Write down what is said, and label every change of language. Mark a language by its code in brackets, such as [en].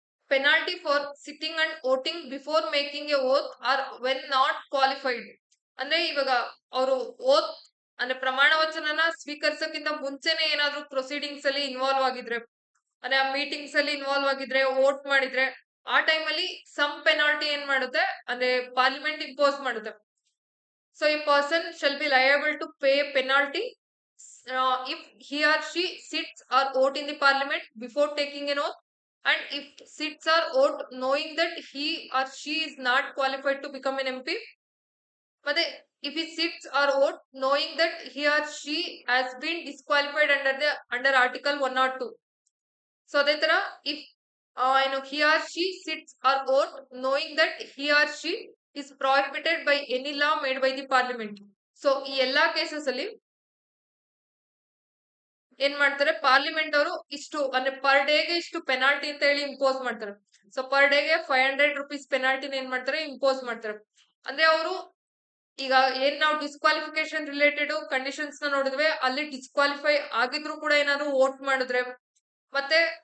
[en] Penalty for sitting and voting before making a oath or when not qualified. [kn] ಅಂದ್ರೆ ಇವಾಗ ಅವರು ಓತ್ ಅಂದ್ರೆ ಪ್ರಮಾಣ ವಚನನ ಸ್ವೀಕರಿಸಕ್ಕಿಂತ ಮುಂಚೆನೆ ಏನಾದ್ರು ಪ್ರೊಸೀಡಿಂಗ್ಸ್ ಅಲ್ಲಿ ಇನ್ವಾಲ್ವ್ ಆಗಿದ್ರೆ, ಅಂದ್ರೆ ಆ ಮೀಟಿಂಗ್ಸ್ ಅಲ್ಲಿ ಇನ್ವಾಲ್ವ್ ಆಗಿದ್ರೆ, ವೋಟ್ ಮಾಡಿದ್ರೆ, ಆ ಟೈಮ್ ಅಲ್ಲಿ ಸಮ್ ಪೆನಾಲ್ಟಿ ಏನ್ ಮಾಡುತ್ತೆ ಅಂದ್ರೆ ಪಾರ್ಲಿಮೆಂಟ್ ಇಂಪೋಸ್ ಮಾಡುತ್ತೆ. [en] So ಈ person shall be liable to pay penalty if he or she sits or vote in the parliament before taking an oath, and if sits or vote knowing that he or she is not qualified to become an MP. But if he sits or vote knowing that he or she has been disqualified under article 102. So [kn] ಅದೇ ತರ [en] if he or she sits or vote knowing that he or she is prohibited by any law made by the parliament. [kn] So ಈ ಎಲ್ಲಾ cases ಅಲ್ಲಿ ಏನ್ ಮಾಡ್ತಾರೆ, parliament ಅವರು ಇಷ್ಟು ಅಂದ್ರೆ ಪರ್ ಡೇಗೆ ಇಷ್ಟು ಪೆನಾಲ್ಟಿ ಅಂತ ಹೇಳಿ ಇಂಪೋಸ್ ಮಾಡ್ತಾರೆ. ಸೊ ಪರ್ ಡೇಗೆ 500 rupees ಪೆನಾಲ್ಟಿನ ಏನ್ ಮಾಡ್ತಾರೆ, ಇಂಪೋಸ್ ಮಾಡ್ತಾರೆ. ಅಂದ್ರೆ ಅವರು ಈಗ ಏನ್ ನಾವು ಡಿಸ್ಕ್ವಾಲಿಫಿಕೇಶನ್ ರಿಲೇಟೆಡ್ ಕಂಡೀಷನ್ಸ್ ನ ನೋಡಿದ್ವಿ, ಅಲ್ಲಿ ಡಿಸ್ಕ್ವಾಲಿಫೈ ಆಗಿದ್ರು ಕೂಡ ಏನಾದ್ರು ವೋಟ್ ಮಾಡಿದ್ರೆ, ಮತ್ತೆ